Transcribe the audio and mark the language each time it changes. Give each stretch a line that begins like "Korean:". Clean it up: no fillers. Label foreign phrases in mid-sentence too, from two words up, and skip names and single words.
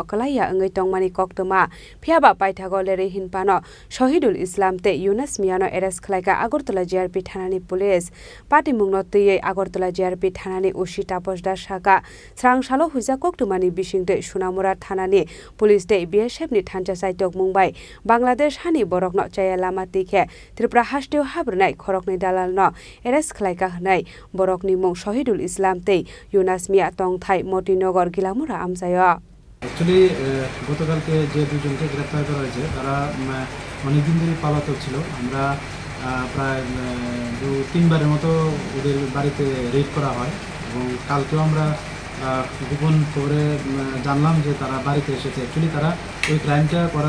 Kok Borok: kalaya angai tongmani Khoroknwi phiaba paithago lere hinpano Shahidul Islam te Yunus Miano arrest khlaika Agartala GRP Thanani police party mungno tei Agartala GRP Thanani ushi tapojda shaka Srangsalo huja Khoroknwi bisingti Sunamura Thanani police te BSF ni thanjasai tok Mumbai Bangladesh hani borokno chaya lama tikhe Tripura hasteo habrnai Khoroknwi Dalalno arrest khlaika hnai borokni mung Shahidul Islam te Yunus Mia Tongthai Motinagar Gilamura Amsayo
Bangla: Actually গতকালকে যে দুজনকে গ্রেফতার করা হয়েছে তারা অনেকদিন ধরে পলাতক ছিল আমরা প্রায় 2-3 বারের মতো ওদের বাড়িতে রেড করা হয় এবং কালকেও আমরা গোপন খবরে জানলাম যে তারা বাড়িতে এসেছে অ্যাকচুয়ালি তারা ওই ক্রাইমটা করার